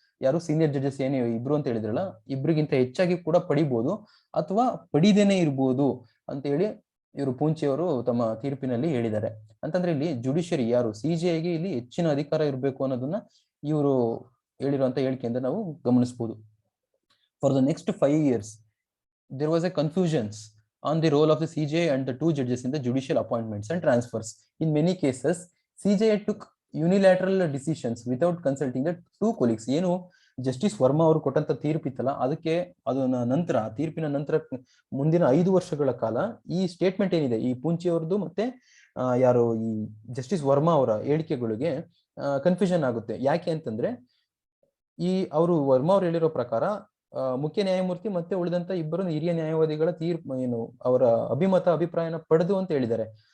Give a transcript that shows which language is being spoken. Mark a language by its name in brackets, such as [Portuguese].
[Kannada] ಯಾರು senior judges ಏನು ಇಬ್ರು ಅಂತ ಹೇಳಿದ್ರಲ್ಲ, ಇಬ್ರಿಗಿಂತ ಹೆಚ್ಚಾಗಿ ಕೂಡ ಪಡಿಬಹುದು ಅಥವಾ ಪಡಿದೇನೆ ಇರ್ಬೋದು ಅಂತ ಹೇಳಿ ಇವರು ಪೂಂಚಿ ಅವರು ತಮ್ಮ ತೀರ್ಪಿನಲ್ಲಿ ಹೇಳಿದ್ದಾರೆ. ಅಂತಂದ್ರೆ ಇಲ್ಲಿ ಜುಡಿಷಿಯರಿ ಯಾರು ಸಿಜೆಐಗೆ ಇಲ್ಲಿ ಹೆಚ್ಚಿನ ಅಧಿಕಾರ ಇರಬೇಕು ಅನ್ನೋದನ್ನ ಇವರು ಹೇಳಿರುವಂತ ಹೇಳಿಕೆಯಿಂದ ನಾವು ಗಮನಿಸಬಹುದು. [English] For the next 5 years there was a confusions on the role of the CJI and the 2 judges in the judicial appointments and transfers. In many cases CJI took unilateral decisions without consulting the 2 colleagues. [Kannada] ಏನು justice Verma ಅವರು ಕೊಟ್ಟಂತ ತೀರ್ಪಿತ್ತಲ್ಲ, ಅದಕ್ಕೆ ಅದನ್ನ ನಂತರ ತೀರ್ಪಿನ ನಂತರ ಮುಂದಿನ 5 ವರ್ಷಗಳ ಕಾಲ ಈ ಸ್ಟೇಟ್ಮೆಂಟ್ ಏನಿದೆ ಈ ಪೂಂಚಿ ಅವ್ರದ್ದು ಮತ್ತೆ ಯಾರು ಈ ಜಸ್ಟಿಸ್ ವರ್ಮಾ ಅವರ ಹೇಳಿಕೆಗಳಿಗೆ ಕನ್ಫ್ಯೂಷನ್ ಆಗುತ್ತೆ. ಯಾಕೆ ಅಂತಂದ್ರೆ ಈ ಅವರು ವರ್ಮಾ ಅವ್ರು ಹೇಳಿರೋ ಪ್ರಕಾರ ಮುಖ್ಯ ನ್ಯಾಯಮೂರ್ತಿ ಮತ್ತೆ ಉಳಿದಂತ ಇಬ್ಬರು ಹಿರಿಯ ನ್ಯಾಯವಾದಿಗಳ ತೀರ್ಪು ಏನು ಅವರ ಅಭಿಪ್ರಾಯನ ಪಡೆದು ಅಂತ ಹೇಳಿದ್ದಾರೆ.